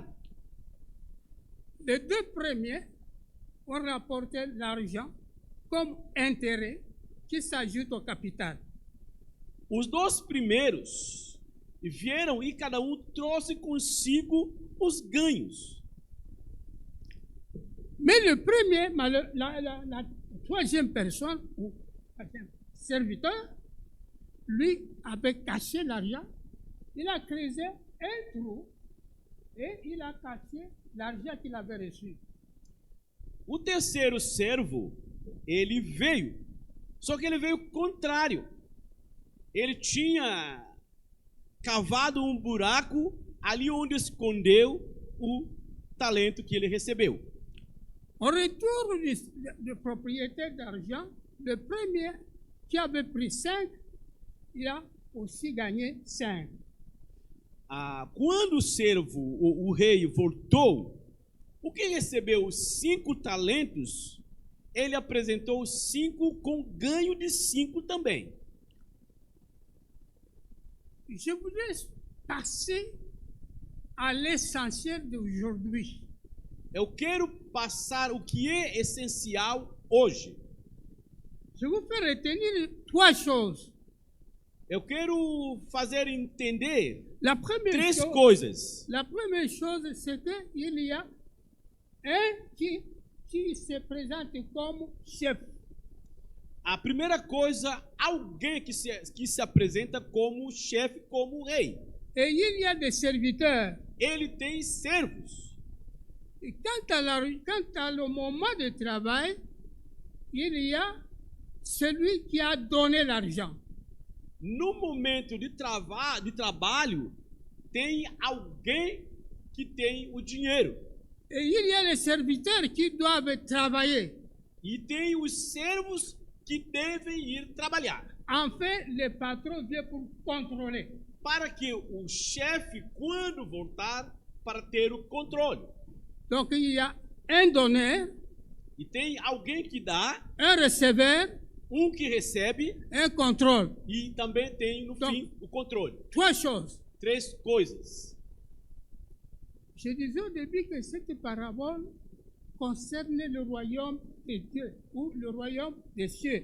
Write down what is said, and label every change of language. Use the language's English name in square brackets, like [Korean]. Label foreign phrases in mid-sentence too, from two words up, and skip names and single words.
[French] Les deux premiers ont rapporté l'argent comme intérêt qui s'ajoute au capital. [Portuguese] Os dois primeiros vieram e cada um trouxe consigo os ganhos. [French] Mais le premier, la troisième personne, ou serviteur, lui avait caché l'argent, il a creusé un trou et il a caché l'argent qu'il avait reçu. [Portuguese] O terceiro servo, ele veio, só que ele veio contrário. Ele tinha cavado um buraco ali onde escondeu o talento que ele recebeu. [French] Au retour du propriétaire d'argent, le premier qui avait pris 5, il a aussi gagné 5. [Portuguese] Quando o servo, o rei, voltou, o que recebeu 5 talentos, ele apresentou 5 com ganho de 5 também. [French] Je voudrais passer à l'essentiel d'aujourd'hui. [Portuguese] Eu quero passar o que é essencial hoje. [French] Je vous fais retenir 3 choses. [Portuguese] Eu quero fazer entender [French] La première 3 chose, [Portuguese] coisas. [French] la première chose, c'est qu'il y a un qui se présente comme chef. [Portuguese] A primeira coisa, alguém que se apresenta como chefe, como rei. [French] Et il y a des serviteurs. [Portuguese] Ele tem servos. [French] Et quant à le moment de travail, il y a celui qui a donné l'argent. [Portuguese] No momento de trabalho, tem alguém que tem o dinheiro. [French] Et il y a les serviteurs qui doivent travailler. [Portuguese] E tem os servos que devem ir trabalhar. [French] Enfin, le patron vient pour contrôler. [Portuguese] Para que o chefe, quando voltar, para ter o controle. [French] Donc, il y a un donneur, [Portuguese] E tem alguém que dá, [French] un receveur, [Portuguese] que recebe, [French] un contrôle. [Portuguese] e também tem, no Então, fim, o controle. [French] 3 choses. [Portuguese] 3 coisas. [French] Je disais au début que cette parabole concerne le royaume de Dieu ou le royaume des cieux.